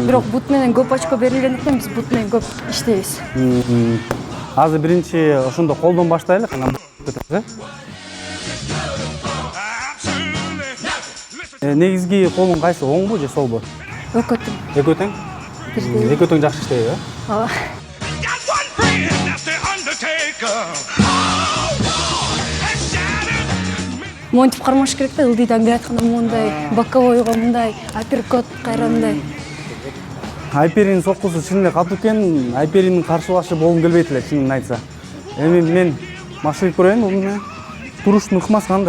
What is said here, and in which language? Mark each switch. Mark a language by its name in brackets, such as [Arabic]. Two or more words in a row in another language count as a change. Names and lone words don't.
[Kyrgyz] Бирок бут менен көп очко берилгендиктен биз бут менен көп иштейбиз. Азыр биринчи ошондо колдон баштайлы, кана. Негизги колуң кайсы, оңбу же солбу? Экөө тең. Экөө тең? Экөө тең жакшы иштейби, э? Ооба. [English] Got one friend, that's the Undertaker. [Kyrgyz] Монтип кармаш керек да, ылдыйдан келе атканда мындай, боковойго мындай, апперкот кайра мындай. Айперинин соккусу чын эле катуу экен, Айперинин каршылашы болгум келбейт эле, чынын айтса. Эми мен машыгып көрөйүн, бул эмне? Туруштун ыкмасы кандай?